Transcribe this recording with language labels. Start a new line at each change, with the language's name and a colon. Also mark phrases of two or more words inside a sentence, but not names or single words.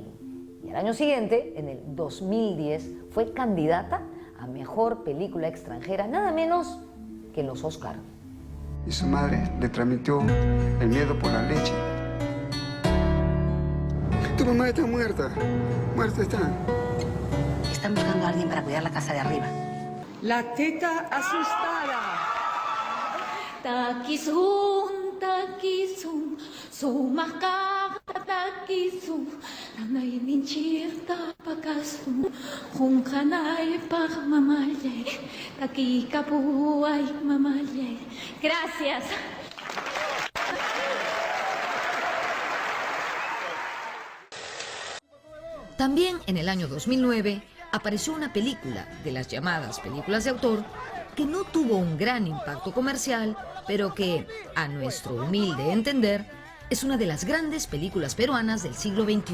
Spanish: Y al año siguiente, en el 2010, fue candidata a Mejor Película Extranjera, nada menos que en los Oscar. Y su madre le transmitió el miedo por la leche. Tu mamá está muerta. Muerta está. Están buscando a alguien para cuidar la casa de arriba. La Teta Asustada.
Quechua: Takisun, takisun, sumakak takisun, nanay ninchirta pakasun, hunkanay pak mamaye, takikapuay mamaye.
Spanish: Gracias. También en el año 2009 apareció una película de las llamadas películas de autor que no tuvo un gran impacto comercial, pero que, a nuestro humilde entender, es una de las grandes películas peruanas del siglo XXI.